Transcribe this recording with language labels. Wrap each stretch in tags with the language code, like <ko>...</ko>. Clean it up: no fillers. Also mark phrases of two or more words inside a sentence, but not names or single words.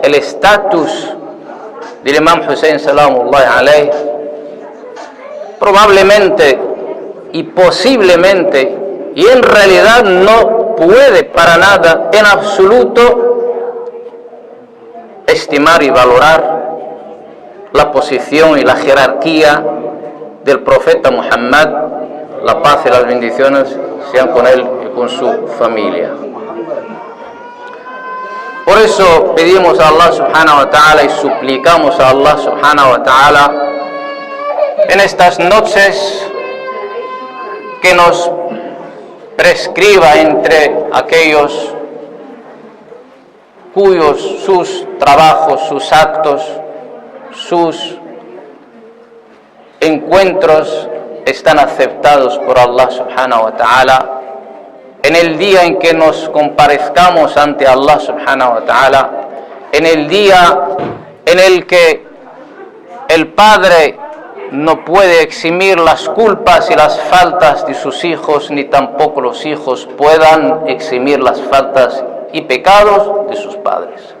<es>el estatus del Imam Hussein</es> <ar>سلام الله عليه,</ar> <es>probablemente y posiblemente y en realidad no puede para nada en absoluto estimar y valorar la posición y la jerarquía del profeta Muhammad, la paz y las bendiciones sean con él y con su familia. Por eso pedimos a</es> <ar>الله سبحانه وتعالى</ar> <es>y suplicamos a</es> <ar>الله سبحانه وتعالى</ar> <es>en estas noches que nos prescriba entre aquellos cuyos sus trabajos, sus actos, sus encuentros están aceptados por</es> <ar>الله سبحانه وتعالى,</ar> <es>en el día en que nos comparezcamos ante</es> <ar>الله سبحانه وتعالى,</ar> <es>en el día en el que el padre no puede eximir las culpas y las faltas de sus hijos, ni tampoco los hijos puedan eximir las faltas y pecados de sus padres.</es>